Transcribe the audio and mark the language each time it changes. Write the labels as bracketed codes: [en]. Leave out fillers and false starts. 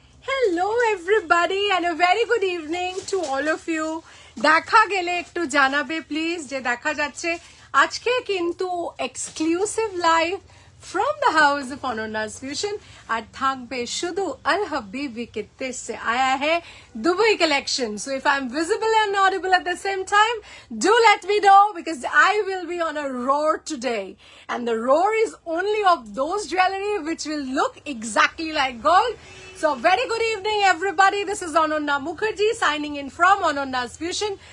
[en] Hello everybody and a very good evening to all of you. [bn] দেখা গেলে একটু জানাবে প্লিজ যে দেখা যাচ্ছে আজকে কিন্তু exclusive live [en] from the house of Anonna's Fusion [bn] আর থাকবে শুধু [hi] আল হাবিবি কিত্তে সে আয়া है [bn] Dubai collection. [en] So if I'm visible and audible at the same time, do let me know because I will be on a roar today. And the roar is only of those jewelry which will look exactly like gold. So very good evening everybody. This is Anonna Mukherjee signing in from Anonna's Fusion.